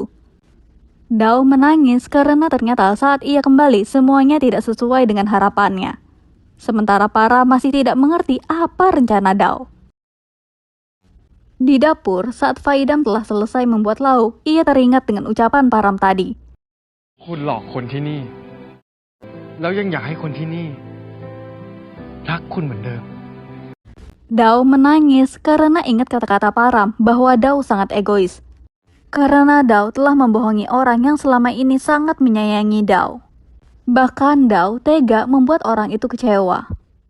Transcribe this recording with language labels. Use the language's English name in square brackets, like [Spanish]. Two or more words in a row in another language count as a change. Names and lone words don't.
[Indonesian] Dao menangis karena ternyata saat ia kembali semuanya tidak sesuai dengan harapannya. Sementara Param masih tidak mengerti apa rencana Dao. Di dapur, saat Faidam telah selesai membuat lauk, ia teringat dengan ucapan Param tadi. [Thai] คุณหลอกคนที่นี่ แล้วยังอยากให้คนที่นี่รักคุณเหมือนเดิม [Indonesian] Dao menangis karena ingat kata-kata Param bahwa Dao sangat egois. Karena Dao telah membohongi orang yang selama ini sangat menyayangi Dao. Bahkan Dao tega membuat orang itu kecewa.